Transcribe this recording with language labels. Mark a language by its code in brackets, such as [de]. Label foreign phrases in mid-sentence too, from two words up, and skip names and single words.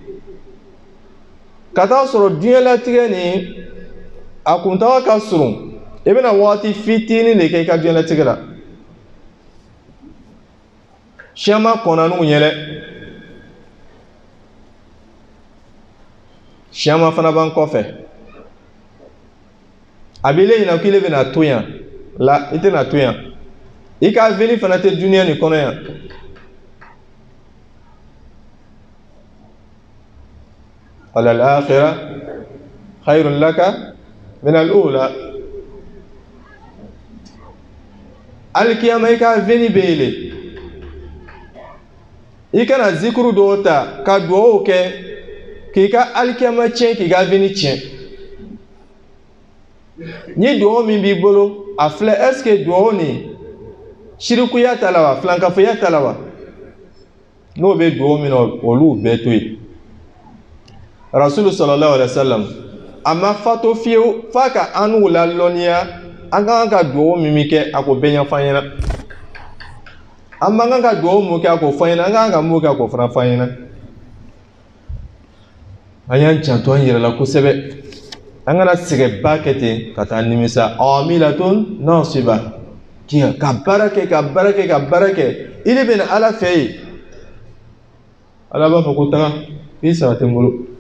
[bm] ka taa sɔrɔ duɲɛ latigɛ ni a kuntaga ka surun i bɛna waati fitinin de kɛ i ka duɲɛ latigɛ la siyama kɔnɔnanw ɲɛ dɛ siyama fana b'an kɔfɛ a b'i le ɲinɛ k'i le bɛna to yan la i tɛna to yan i ka avenir fana tɛ duɲɛ nin kɔnɔ yan [ar] وللآخرة خير لك من الأولى [bm] alikiyama i ka avenir bɛ yɛlɛ i kana zikuru dɔw ta ka duwawu kɛ k'i ka alikiyama tiɲɛ k'i ka avenir tiɲɛ ni duwawu min b'i bolo a filɛ [fr] est-ce que [bm] duwawu ni shirikuya t'a la wa filankafoya t'a la wa n'o bɛ duwawu min na olu bɛɛ to yen Rasulu [ar] صلى الله عليه وسلم [bm] a ma fato fiyewu f'a ka an n'u lalɔnniya an ka kan ka duwawu min kɛ a k'o bɛɛ ɲɛfɔ an ɲɛna an man kan ka duwawu mun kɛ a k'o fɔ an ɲɛna an ka kan ka mun kɛ a k'o fana fɔ an ɲɛna an y'an janto an yɛrɛ la kosɛbɛ an kana sɛgɛnba kɛ ten ka taa nimisa [ar] عاملة ناصبة [bm] ka baara kɛ i de bɛna Ala fɛ yen Ala b'a fɔ ko taga i sara tɛ n bolo